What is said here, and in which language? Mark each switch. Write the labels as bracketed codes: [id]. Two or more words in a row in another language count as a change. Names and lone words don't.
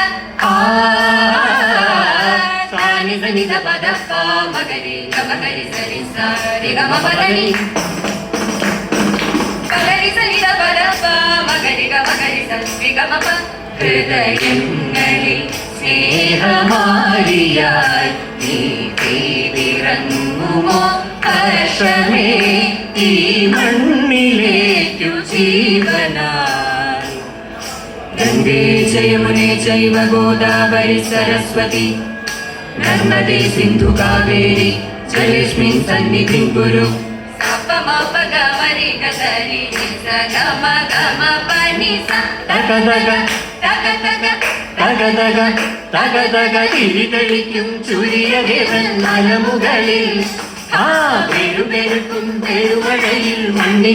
[ml] സാനി സനി ധ പദ പ മഗരി ഗമ ഗരി സരി സരി ഗമ പദനി പദനി സനി ധ പദ പ മഗരി ഗമ ഗരി സരി ഗമ പ ഹൃദയങ്ങളിൽ സ്നേഹമാരിയായി നീ പെയ്തിറങ്ങുമോ വർഷമേ ഈ മണ്ണിലേക്കു ജീവനായി [sa] गङ्गे च यमुने चैव गोदावरि सरस्वती नर्मदे सिन्धु कावेरी जलेस्मिन् सन्निधिं कुरु [ml] തിരിതെളിക്കും സൂര്യദേവൻ മലമുകളിൽ ആ പെരുപെരുക്കും പെരുമഴയിൽ മണ്ണിൻ